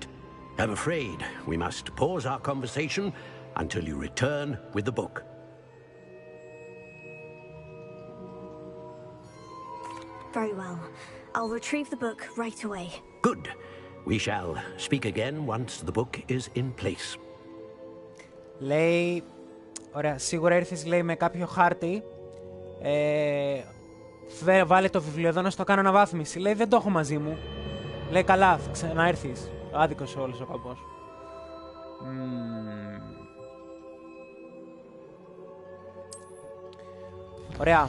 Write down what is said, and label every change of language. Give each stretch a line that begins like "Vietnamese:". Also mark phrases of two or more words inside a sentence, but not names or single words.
English: I'm afraid we must pause our conversation until you return with the book. Very well. I'll retrieve the book right away. Good. We shall speak again once the book is in place.
Greek: Λέει, ωραία, σίγουρα ήρθες, λέει, με κάποιο χάρτη. Βάλε το βιβλίο εδώ να στο κάνω αναβάθμιση. Λέει, δεν το έχω μαζί μου. Λέει, καλά, θα ξαναέρθεις. Άδικος όλος ο καπός. Ωραία.